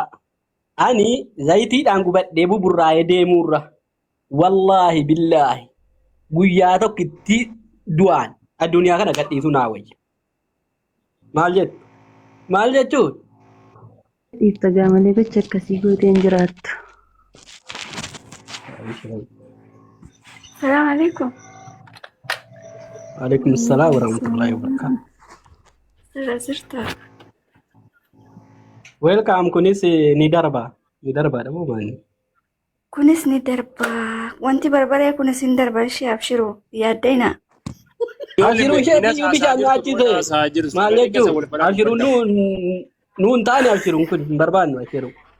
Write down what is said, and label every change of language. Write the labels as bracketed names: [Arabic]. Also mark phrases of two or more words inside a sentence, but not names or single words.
[Oromo] Ani zayitiidhaan gubadhee buburraa'ee deemuurra [Arabic] والله بالله [Oromo] guyyaa tokkitti du'aan addunyaa kana gadhiisu naa wayya. Maal jechuun? Dhiifta gaamalee gocha akkasii gooteen jiraattu. [Arabic] السلام عليكم. عليكم السلام ورحمة الله وبركاته. [Oromo] Sirra jirta. Welcome kunis ni darba dhaboo maani. Kunis ni darba. Wanti barbaree kunis ni darba ishee abshiru yaaddayna. Abshiru ishee bishaan nyaachise maal jechuun abshiru nuun taane abshiruun kun hin barbaannu abshiru.